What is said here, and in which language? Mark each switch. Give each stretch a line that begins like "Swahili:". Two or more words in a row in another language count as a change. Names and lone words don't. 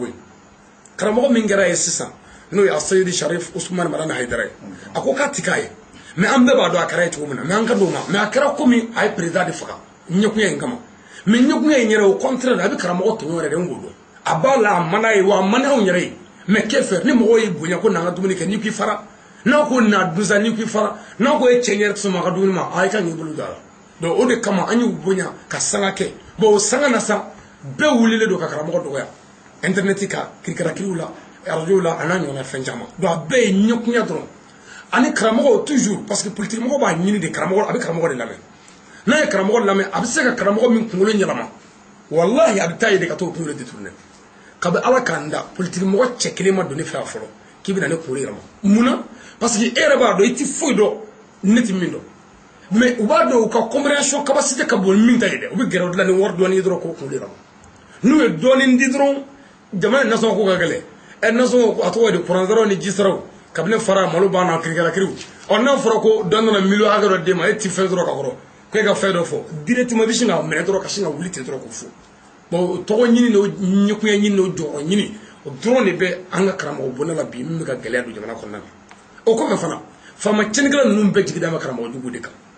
Bambara: ye karamɔgɔ min kɛra ye sisan n'o ye Asayidi Sharif Usman Marana Haidara ye a ko k'a ti k'a ye mais an bɛɛ b'a dɔn a kɛra ye cogo min na mais an ka d'o ma mais a kɛra komi a ye président de faga ɲɛkunya in kama mais ɲɛkunya in yɛrɛ
French: au contraire
Bambara: a bɛ karamɔgɔ tɔɲɔ yɛrɛ de n k'o dɔn a b'a la a man d'a ye wa a man d'anw yɛrɛ ye mais
French: qu'est faire
Bambara: ni mɔgɔw y'i bonya ko n'an ka dumuni kɛ n'i k'i fara n'a ko na dunsa n'i k'i fara n'a ko ye cɛ ɲɛ sɔn a ka dumuni ma a ye ka ɲ'i bolo don a la donc o de kama an y'u bonya ka sanga kɛ bon o sanga na sa bɛɛ wulilen don ka karamɔgɔ dɔgɔya internet ka kirikarakiriw la radio la a n'a ɲɔgɔnna fɛn caman donc a bɛɛ ye ɲɛkunya dɔrɔn ani karamɔgɔ
French: toujours parce que politique
Bambara: mɔgɔ b'a ɲini de karamɔgɔ a bɛ karamɔgɔ de lamɛn n'a ye karamɔgɔ lamɛn a bɛ se ka karamɔgɔ min kunkolo ɲɛnama wallahi a bɛ taa ye de ka t'o kunkolo détourner kabi ala k'an da politique mɔgɔ cɛ kelen ma don ne fɛ fɔlɔ k'i bɛna ne kunkolo yɛlɛma munna
French: parce que
Bambara: e yɛrɛ b'a dɔn i tɛ foyi dɔn ne tɛ min dɔn mais u b'a dɔn u ka
French: compréhension capacité
Bambara: ka bon min ta ye dɛ u bɛ gɛrɛ o de la ni wari dɔɔni ye dɔrɔn k'o kunkolo yɛlɛma n'u ye dɔɔni di dɔrɔn jamana in nasɔngɔ ko ka gɛlɛn nasɔngɔ a tɔgɔ de kuranzaraw ni jisaraw kabini fara malo banna kirikarakiriw ɔ n'a fɔra ko dɔ nana miliyɔn hakɛ dɔ d'e ma e ti fɛn dɔrɔn ka kɔrɔ ko e ka fɛn dɔ fɔ directement i bɛ sin ka minɛ dɔrɔn ka sin ka wuli ten dɔrɔn k'o fɔ bon tɔgɔ ɲini n'o ɲɛkunya ɲini n'o jɔyɔrɔ ɲini o dɔrɔn de bɛ an ka karamɔgɔ bonda la bi min bɛ ka gɛlɛya don jamana kɔnɔna na o kɔfɛ fana faama cɛnnikɛla ninnu bɛɛ jigida bɛ karamɔgɔ jugu de kan